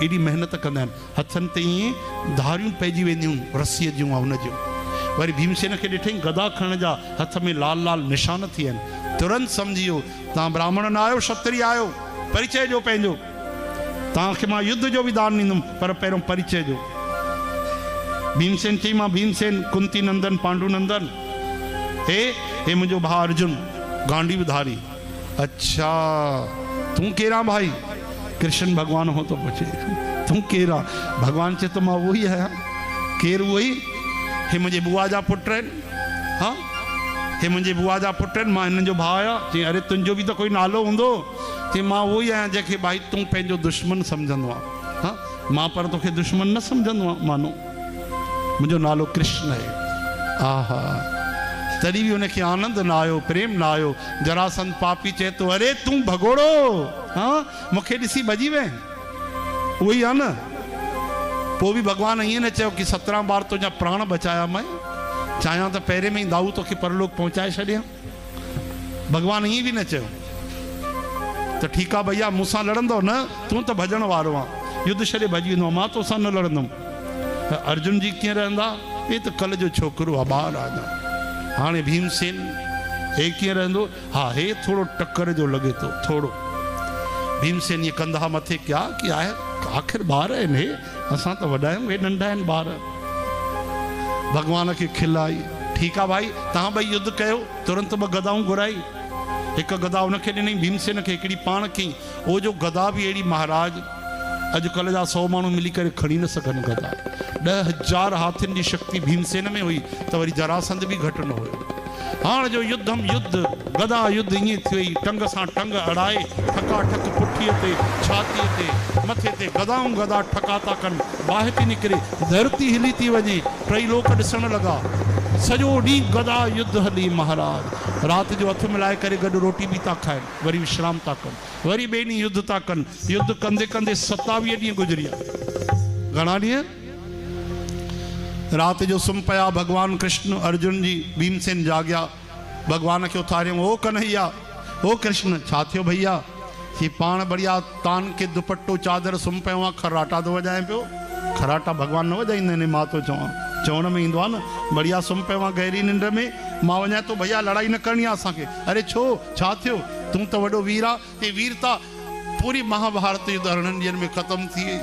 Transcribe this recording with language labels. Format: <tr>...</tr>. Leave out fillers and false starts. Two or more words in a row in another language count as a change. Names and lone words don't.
<sd>एॾी महिनत कंदा आहिनि, हथनि ते ईअं धारियूं पइजी वेंदियूं रसीअ जूं ऐं हुन जूं। वरी भीमसेन खे ॾिठई गदा खणण जा हथ में लाल लाल निशान थी आहिनि। तुरंत सम्झी वियो तव्हां ब्राह्मण न आहियो, क्षत्रिय आहियो। परिचय जो पंहिंजो, तव्हांखे मां युद्ध जो बि दान ॾींदुमि, पर पहिरियों परिचय जो। भीमसेन चई मां भीमसेन, कुंती नंदन, पांडु नंदन। हे मुंहिंजो भाउ अर्जुन, गांडी धारी। अच्छा, तूं केरा भाई? कृष्ण भगवान हो तो पूछे, तूं केरा? भगवान चए तो मां उहो ई आहियां। केरु? उहो ई। हे मुंहिंजे बुआ जा पुट आहिनि। हाँ, हे मुंहिंजे बुआ जा पुट आहिनि, मां हिननि जो भाउ आहियां। चई अरे तुंहिंजो बि त कोई नालो हूंदो? चई मां उहो ई आहियां जंहिंखे भाई तूं पंहिंजो दुश्मन सम्झंदो आहे। हाँ, मां पर तोखे दुश्मन न सम्झंदो आहियां, मानो मुंहिंजो नालो कृष्ण आहे। आहा, तॾहिं बि हुनखे आनंद न आयो, प्रेम न आयो। जरासंध पापी चए थो अरे तूं भगोड़ो, हाँ मूंखे ॾिसी भॼी वए। उहो ई आहे न। पोइ बि भगवान ईअं न चयो कि 17 बार तुंहिंजा प्राण बचाया मैं, चाहियां त पहिरें में ई दाऊ तोखे परलोक पहुचाए छॾियां। भगवान ईअं बि न चयो। त ठीकु आहे भैया, मूंसां लड़ंदो न? तूं त भॼण वारो आहे, युद्ध छॾे भॼी वेंदो, मां तोसां न लड़ंदुमि। अर्जुन जी कीअं रहंदा? ये त कल्ह जो छोकिरो आहे, ॿार आहे। हाणे भीमसेन हे कीअं रहंदो? हा, हे थोरो टक्कर जो लॻे थो, थोरो। भीमसेन ये कंधा मथे क्या कि आहे, आख़िर ॿार आहिनि, हे असां त वॾा आहियूं, हे नंढा आहिनि ॿार। भगवान खे खिल आई। ठीकु आहे भाई, तव्हां ॿई युद्ध कयो। तुरंत 2 गदाऊं घुराई। हिकु गदा उनखे ॾिनई, भीमसेन खे हिकिड़ी पाण कई। उहो जो गदा बि अहिड़ी महाराज अॼुकल्ह जा 100 माण्हू मिली करे खणी न सघनि गदा। 10,000 हाथियुनि जी शक्ति भीमसेन में हुई, त वरी जरासंध बि घटि न हुयो। हाणे जो युद्धम युद्ध, गदा युद्ध ईअं थी वई, टंग सां टंग अड़ाए, ठकाठक पुठीअ ते, छातीअ ते, मथे ते गदाऊं गदा ठका था कनि, बाहि थी निकिरे, धरती हिली थी वञे। 3 लोक ॾिसण लॻा। सॼो ॾींहुं गदा युद्ध हली महाराज। रात जो हथ मिलाए करे गॾु रोटी बि था खाइनि, वरी विश्राम था कनि, वरी ॿिए ॾींहुं युद्ध था कनि। युद्ध कंदे कंदे 27 ॾींहं गुज़री विया। घणा ॾींहं? रात जो सुम्ही पिया भगवान कृष्ण, अर्जुन जी भीमसेन जाॻिया, भगवान खे उथारियऊं, ओ कन्हैया, ओ कृष्ण, छा थियो भैया? ही पाण बढ़िया तान के दुपट्टो चादर सुम्ही पियो आहे, खराटा थो वॼाए पियो। खराटा भगवान न वॼाईंदा आहिनि, मां थो चवां, चवण में ईंदो आहे न। बढ़िया सुम्ही पियो आहे गहरी निंड में, मां वञा थो भैया लड़ाई न करणी आहे असांखे। अरे छो, छा थियो? तूं त वॾो वीर आहे। हे वीरता पूरी महाभारत युद्ध अरिड़हनि ॾींहंनि में ख़तमु थी वई।</sd>